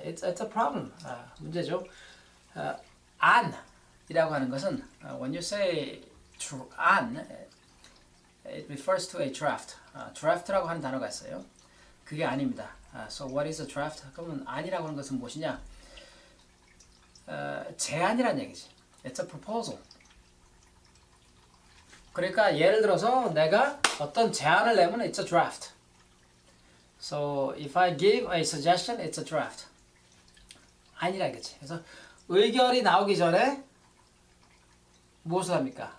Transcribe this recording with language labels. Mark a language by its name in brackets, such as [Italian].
[English] It's a problem. [Korean] 문제죠. 안이라고 하는 것은 [English] when you say 안, it refers to a draft. [Korean] draft라고 하는 단어가 있어요. 그게 아닙니다. [English] So what is a draft? [Korean] 그러면 안이라고 하는 것은 무엇이냐? 제안이란 얘기지. [English] It's a proposal. [Korean] 그러니까 예를 들어서 내가 어떤 제안을 내면 [English] it's a draft. So if I give a suggestion, it's a draft. [Korean] 아니라 이거지. 그래서 의결이 나오기 전에 무엇을 합니까?